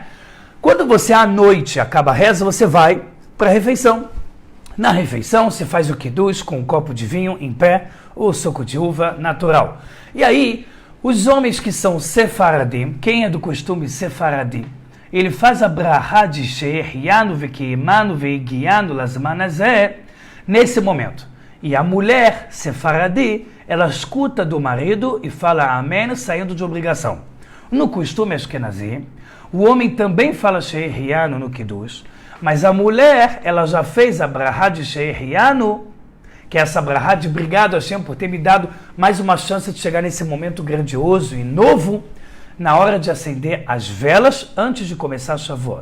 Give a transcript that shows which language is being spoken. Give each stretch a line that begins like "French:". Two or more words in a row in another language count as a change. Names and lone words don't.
Portuguese: Quando você, à noite, acaba a reza, você vai para a refeição. Na refeição, você faz o Kiddush com um copo de vinho em pé, ou suco de uva natural. E aí, os homens que são sefaradim, quem é do costume sefaradim, ele faz a brahá de
Hebrew: שהחיינו וקיימנו והגיענו לזמן הזה
Portuguese: nesse momento. E a mulher sefaradi, ela escuta do marido e fala amém saindo de obrigação. No costume ashkenazi, o homem também fala She'ehyanu no Kiddush, mas a mulher, ela já fez a brahá de She'ehyanu, que é essa brahá de obrigado Hashem por ter me dado mais uma chance de chegar nesse momento grandioso e novo, na hora de acender as velas antes de começar a Shavuot.